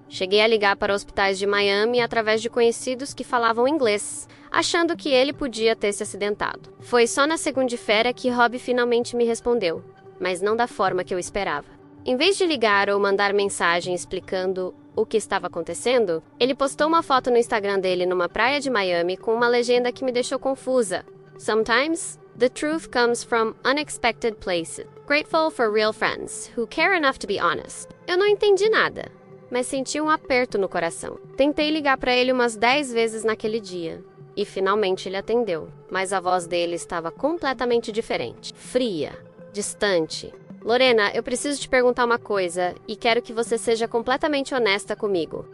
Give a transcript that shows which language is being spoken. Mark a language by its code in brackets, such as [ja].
[pt] Cheguei a ligar para hospitais de Miami através de conhecidos que falavam inglês, achando que ele podia ter se acidentado. Foi só na segunda-feira que Rob finalmente me respondeu, mas não da forma que eu esperava. Em vez de ligar ou mandar mensagem explicando o que estava acontecendo, ele postou uma foto no Instagram dele numa praia de Miami com uma legenda que me deixou confusa. [en] Sometimes, the truth comes from unexpected places. Grateful for real friends, who care enough to be honest. [pt] Eu não entendi nada, mas senti um aperto no coração. Tentei ligar para ele umas 10 vezes naquele dia, e finalmente ele atendeu, mas a voz dele estava completamente diferente. Fria, distante. Lorena, eu preciso te perguntar uma coisa, e quero que você seja completamente honesta comigo.